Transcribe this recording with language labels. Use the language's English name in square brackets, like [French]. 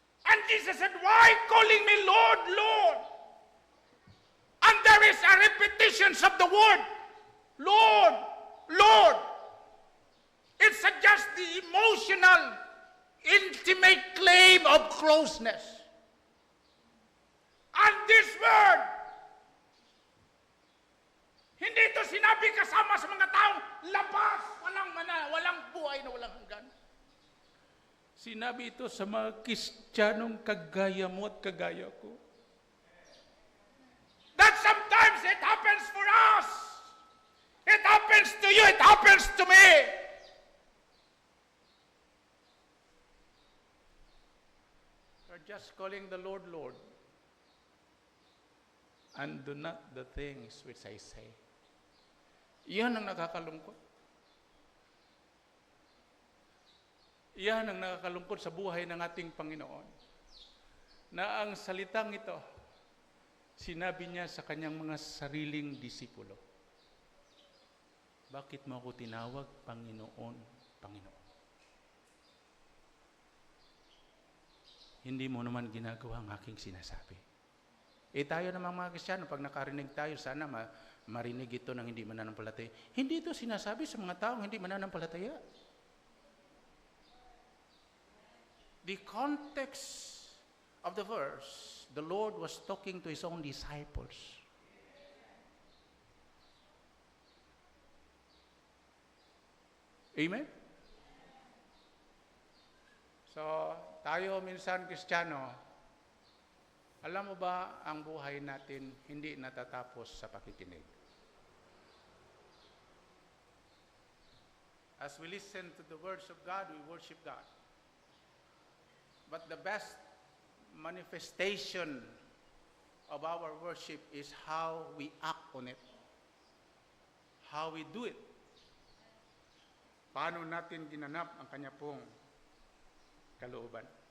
[English] And Jesus said, why calling me Lord, Lord? And there is a repetition repetitions of the word, Lord, Lord. It's just the emotional, intimate claim of closeness. And this word, [Filipino] hindi ito sinabi kasama sa mga taong labas, walang buhay na walang hanggan. Sinabi ito sa mga Kristiyanong kagaya mo at kagaya ko. [English] That sometimes it happens for us. It happens to you, it happens to me. We're just calling the Lord, Lord. And do not the things which I say. [Filipino] Iyan ang nakakalungkot. Iyan ang nakakalungkot sa buhay ng ating Panginoon. Na ang salitang ito, sinabi niya sa kanyang mga sariling disipulo. Bakit mo ako tinawag, Panginoon, Panginoon? Hindi mo naman ginagawa ang aking sinasabi. Tayo namang mga Kristiyano, pag nakarinig tayo, sana marinig ito ng hindi mananampalataya. Hindi ito sinasabi sa mga taong hindi mananampalataya. [English] The context of the verse, the Lord was talking to His own disciples. Amen? [Filipino] So, tayo minsan Kristiyano, alam mo ba ang buhay natin hindi natatapos sa pakikinig? [English] As we listen to the words of God, we worship God. But the best manifestation of our worship is how we act on it. How we do it. [Filipino] Paano natin ginanap ang kanya pong kalooban.